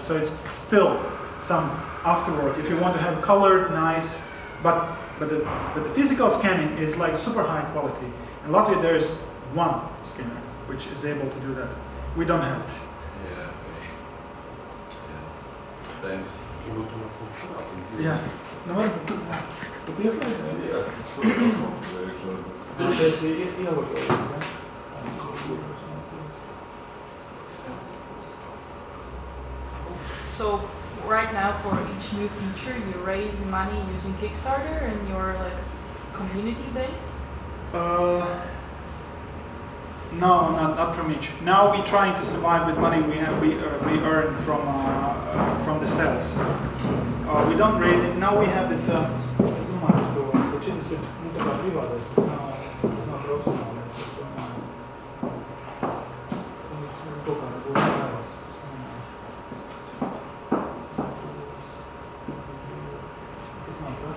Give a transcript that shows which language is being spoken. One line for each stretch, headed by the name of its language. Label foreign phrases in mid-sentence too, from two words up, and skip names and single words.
English: So it's still some afterwork. If you want to have colored, nice, but the physical scanning is like super high quality. In Latvia there is one scanner which is able to do that. We don't have it. Thanks.
Latvian: Jā, nu varbūt tu pieslēdzi? Jā, Tu esi ielogojies, ja?
English: So right now for each new feature, you raise money using Kickstarter and your like community base? No, not from each. Now we're trying to survive with money we earn from the sales. We don't raise it. Now we have this.
Latvian: Es domāju, ka šis ir tā kā privātais. Tas nav profesionālais. Es domāju, kaut kā būtu vairs. Tas nav tas.